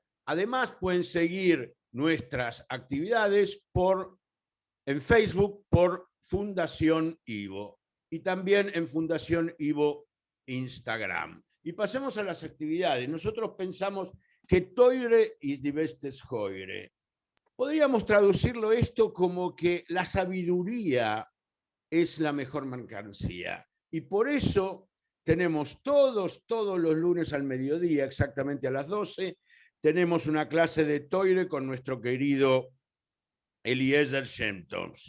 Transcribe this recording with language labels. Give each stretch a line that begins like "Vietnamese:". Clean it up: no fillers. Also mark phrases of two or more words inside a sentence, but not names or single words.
Spanish: Además pueden seguir nuestras actividades en Facebook por Fundación Ivo y también en Fundación Ivo Instagram. Y pasemos a las actividades. Nosotros pensamos que
Yiddish: תורה איז די בעסטע סחורה.
Spanish: Podríamos traducirlo esto como que la sabiduría es la mejor mercancía. Y por eso tenemos todos los lunes al mediodía, exactamente a las 12, tenemos una clase de Toire con nuestro querido Eliezer Shem-Tov.